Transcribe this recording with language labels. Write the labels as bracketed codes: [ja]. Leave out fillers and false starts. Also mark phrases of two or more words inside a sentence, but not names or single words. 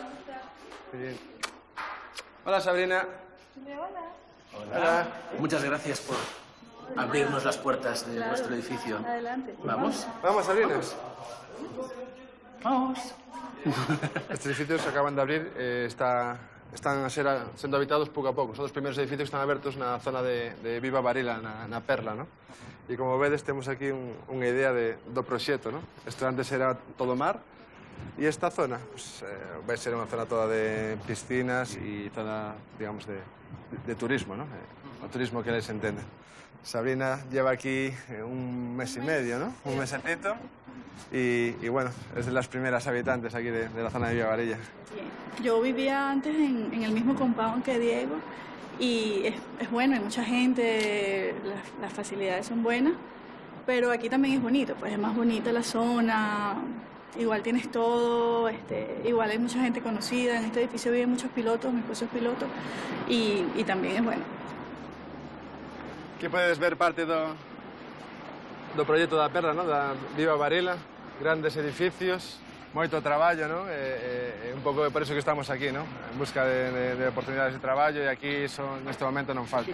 [es] Bien. Hola, Sabrina. Hola. Muchas gracias por abrirnos las puertas de nuestro edificio. Adelante. ¿Vamos? Vamos, Sabrina. Vamos. Este edificio se acaban de abrir, [gl] está están a ser sendo habitados pouco a pouco. Son os primeiros edificios que están abertos na zona de Viva Varela, na Perla, ¿no? E como vedes, temos aquí unha idea do proxecto, ¿no? Isto antes era todo mar, e esta zona pues, vai ser unha zona toda de piscinas e zona, digamos, de turismo, ¿no? O turismo que les entende. [es] Sabrina lleva aquí un mes y medio, ¿no? Un mesecito. Y bueno, es de las primeras habitantes aquí de la zona de Viva Varela. Yo vivía antes en el mismo compound que Diego y es bueno, hay mucha gente, las facilidades son buenas, pero aquí también es bonito, pues es más bonita la zona, igual tienes todo, igual hay mucha gente conocida, en este edificio viven muchos pilotos, mi esposo es piloto y también es bueno. [gl] Aquí podes ver parte do proxecto da Perla, ¿no? Da Viva Varela, grandes edificios, moito traballo, ¿no? Un pouco por eso que estamos aquí, ¿no? En busca de oportunidades de traballo e aquí neste momento non falta.